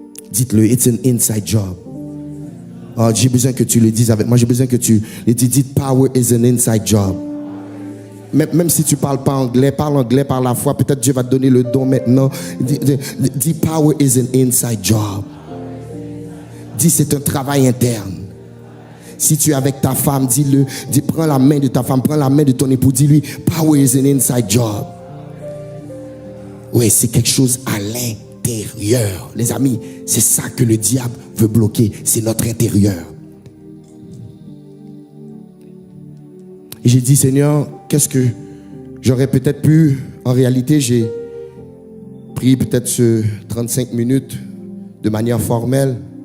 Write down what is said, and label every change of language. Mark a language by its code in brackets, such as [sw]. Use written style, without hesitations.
[fr] Dites-le, [en] it's an inside job. [fr] Oh, j'ai besoin que tu le dises avec moi. J'ai besoin que tu le dises. Dites, [en] power is an inside job. [fr] Même si tu ne parles pas anglais, parle anglais par la foi. Peut-être Dieu va te donner le don maintenant. Dis, [en] power is an inside job. [fr] Dis, c'est un travail interne. Si tu es avec ta femme, dis-le. Dis, prends la main de ta femme, prends la main de ton époux. Dis-lui, [en] power is an inside job. [fr] Oui, c'est quelque chose à l'intérieur. Les amis, c'est ça que le diable veut bloquer. C'est notre intérieur. Et j'ai dit, Seigneur, qu'est-ce que j'aurais peut-être pu... En réalité, j'ai pris peut-être ce 35 minutes de manière formelle.